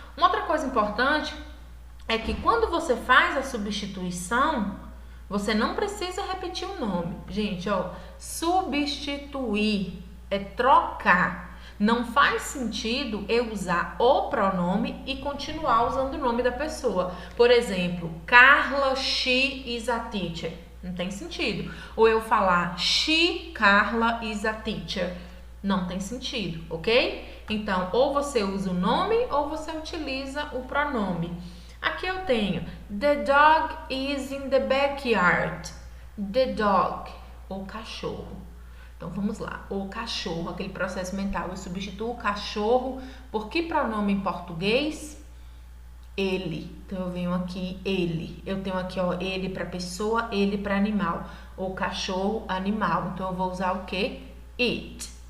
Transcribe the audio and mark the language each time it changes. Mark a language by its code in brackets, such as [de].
[pt] Uma outra coisa importante é que quando você faz a substituição, você não precisa repetir o nome. Gente, ó, substituir é trocar. Não faz sentido eu usar o pronome e continuar usando o nome da pessoa. Por exemplo, [en] Carla, she is a teacher. [pt] Não tem sentido. Ou eu falar [en] she, Carla is a teacher. [pt] Não tem sentido, ok? Então, ou você usa o nome ou você utiliza o pronome. Aqui eu tenho [en] the dog is in the backyard. The dog, o cachorro. [pt] Então vamos lá, o cachorro, aquele processo mental. Eu substituo o cachorro por que pronome em português? Ele. Então eu venho aqui ele. Eu tenho aqui, ó, ele para pessoa, ele para animal. O cachorro, animal. Então eu vou usar o que? It.